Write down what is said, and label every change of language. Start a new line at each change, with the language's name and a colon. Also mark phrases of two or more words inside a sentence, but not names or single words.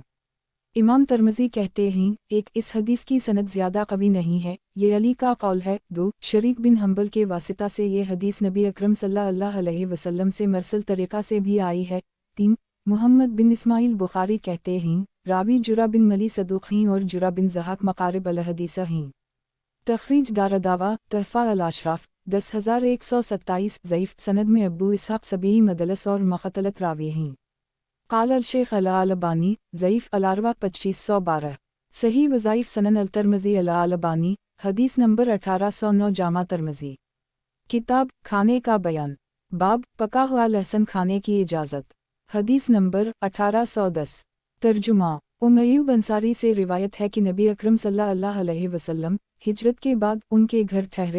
Hindi: इमाम तिरमिज़ी कहते हैं, एक इस हदीस की सनद ज़्यादा कवी नहीं है, ये अली का कौल है। दो शरीक बिन हम्बल के वासिता से ये हदीस नबी अकरम
Arabic: صلى الله عليه وسلم
Hindi: से मरसल तरीक़ा से भी आई है। तीन मुहम्मद बिन इस्माइल बुखारी कहते हैं, रावी जुरा बिन मली सदूक़ हैं और जुरा बिन ज़हाक
Arabic: مقارب الحديث
Hindi: हैं। तखरीज दारदावा तहफ़ा अल-अशराफ 10,127 ज़ईफ़ सनद में अबू इसहाक़ सबी मदलस और मख़तलत रावी हैं।
Arabic: قال الشيخ الألباني
Hindi: ज़ईफ़ अल-अरवा 2512 सही वज़ाइफ़ सनन अल-तिरमिज़ी अल-अलबानी हदीस नंबर 1809 जामा तिरमिज़ी। किताब खाने का बयान बाब पका हुआ लहसुन खाने की इजाज़त हदीस नंबर 1810 तर्जुमा अय्यूब अंसारी से रिवायत है कि नबी अकरम
Arabic: صلى الله عليه وسلم
Hindi: हिजरत के बाद उनके घर ठहरे।